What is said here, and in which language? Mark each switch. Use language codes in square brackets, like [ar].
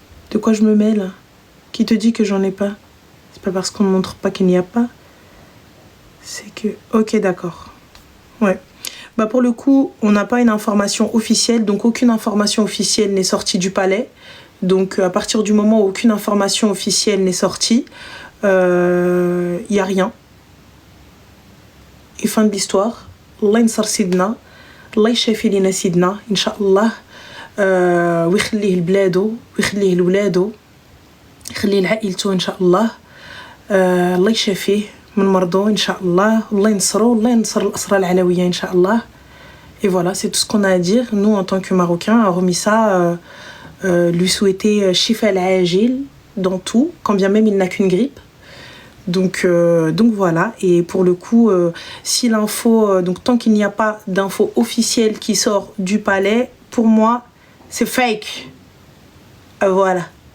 [fr] De quoi je me mêle? Qui te dit que j'en ai pas? C'est pas parce qu'on ne montre pas qu'il n'y a pas. C'est que... Ok, d'accord. Ouais. Bah pour le coup, on n'a pas une information officielle, donc aucune information officielle n'est sortie du palais. Donc à partir du moment où aucune information officielle n'est sortie, y a rien. Et fin de l'histoire. [ar] Allah ينصر سيدنا, الله يشافي لنا سيدنا إن شاء الله, ويخليه لبلادو, ويخليه لولادو, يخليه لعائلته إن شاء الله, الله يشافيه من مرضو إن شاء الله, الله ينصرو, الله ينصر الأسرى العلوية إن شاء الله. [fr] Et voilà, c'est tout ce qu'on a à dire. Nous, en tant que Marocains, hormis ça, lui souhaiter Shifa al-Ajil dans tout, quand bien même il n'a qu'une grippe. Donc voilà. Et pour le coup, si l'info... donc tant qu'il n'y a pas d'info officielle qui sort du palais, pour moi, c'est fake. Voilà.